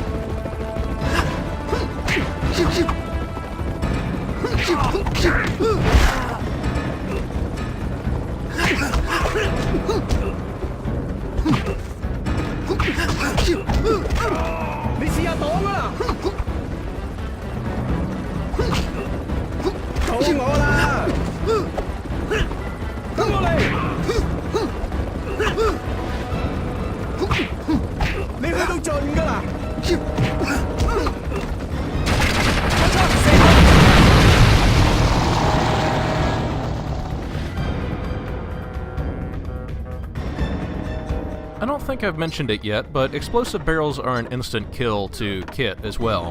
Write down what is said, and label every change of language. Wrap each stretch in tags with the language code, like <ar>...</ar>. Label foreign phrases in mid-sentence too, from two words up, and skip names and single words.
<yue>你試下擋啊！到我啦！跟我嚟！你去到盡㗎啦！</yue> <en>I don't think I've mentioned it yet, but explosive barrels are an instant kill to Kit as well.</en>